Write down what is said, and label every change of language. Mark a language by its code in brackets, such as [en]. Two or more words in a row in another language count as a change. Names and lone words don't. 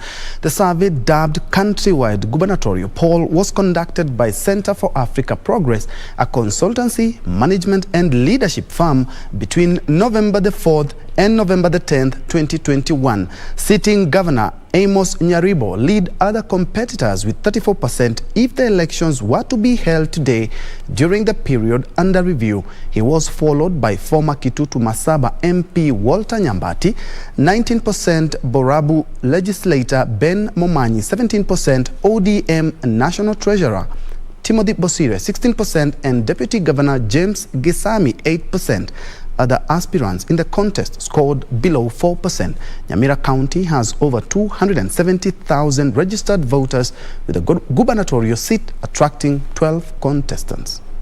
[en] The survey, dubbed Countrywide Gubernatorial Poll, was conducted by Center for Africa Progress, a consultancy, management and leadership firm, between November the 4th and November the 10th, 2021. Sitting Governor Amos Nyaribo lead other competitors with 34% if the elections were to be held today during the period under review. He was followed by former Kitutu Masaba MP Walter Nyambati, 19% Borabu legislator Ben Momanyi, 17% ODM National Treasurer Timothy Bosire, 16%, and Deputy Governor James Gisami, 8%. Other aspirants in the contest scored below 4%. Nyamira County has over 270,000 registered voters, with a gubernatorial seat attracting 12 contestants.